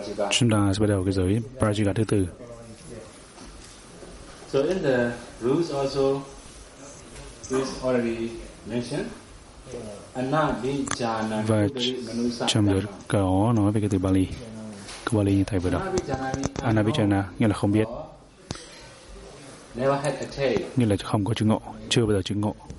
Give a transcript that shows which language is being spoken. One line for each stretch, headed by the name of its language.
Vietnamese: Chúng ta sẽ bắt đầu cái giới Parajika thứ tư.
English: So in the rules also is already mentioned.
Pali: Anabijanam.
Vietnamese: Và trong luật có nói về cái từ Bali. Câu Bali như thầy vừa đọc. Anabijana nghĩa là không biết.
English: Never had a taste.
Vietnamese: Nghĩa là không có chứng ngộ, chưa bao giờ chứng ngộ.